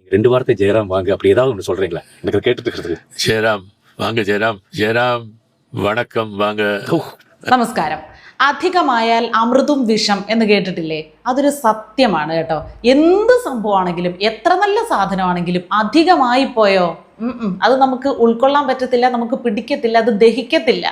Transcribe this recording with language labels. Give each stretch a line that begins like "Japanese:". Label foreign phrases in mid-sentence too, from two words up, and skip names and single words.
Tamil: 2 வார்த்தை ஜெயராம் வாங்க அப்படி ஏதாவது ஒன்று சொல்றீங்களா? எனக்கு கேட்டுட்டு இருக்கிறது. ஜெயராம் வாங்க, ஜெயராம், ஜெயராம் வணக்கம் வாங்க.
Malayalam: നമസ്കാരം. അധികമായാൽ അമൃതും വിഷം എന്ന് കേട്ടിട്ടില്ലേ? അതൊരു സത്യമാണ് കേട്ടോ. എന്ത് സംഭവമാണെങ്കിലും എത്ര നല്ല സാധനമാണെങ്കിലും അധികമായി പോയോ അത് നമുക്ക് ഉൾക്കൊള്ളാൻ പറ്റത്തില്ല, നമുക്ക് പിടിക്കത്തില്ല, അത് ദഹിക്കത്തില്ല.